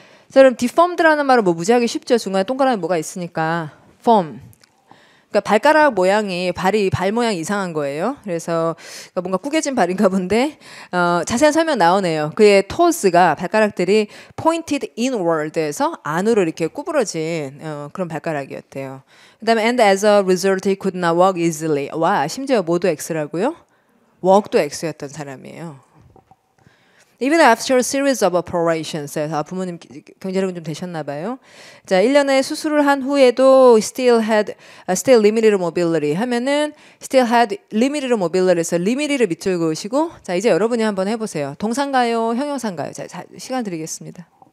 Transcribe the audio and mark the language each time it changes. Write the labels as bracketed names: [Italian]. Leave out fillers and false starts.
[Korean] 자, 그럼 deformed라는 말은 뭐 무지하게 쉽죠. 중간에 동그라미 뭐가 있으니까 form. 그러니까 발가락 모양이 발 모양이 이상한 거예요. 그래서 뭔가 구겨진 발인가 본데 자세한 설명 나오네요. 그의 toes가 발가락들이 [English] pointed inward [Korean] 에서 안으로 이렇게 구부러진 그런 발가락이었대요. 그다음에 [English] and as a result he could not walk easily. [Korean] 와, 심지어 모두 X라고요? walk도 X였던 사람이에요. [English] Even after a series of operations. [Korean] 부모님 경제력은 좀 되셨나 봐요. 자, 1년의 수술을 한 후에도 [English] still limited mobility [Korean] 하면은 [English] still had limited mobility [Korean] 에서 limited를 밑줄 그으시고, 자, 이제 여러분이 한번 해보세요. 동사인가요? 형용사인가요? 자, 시간 드리겠습니다.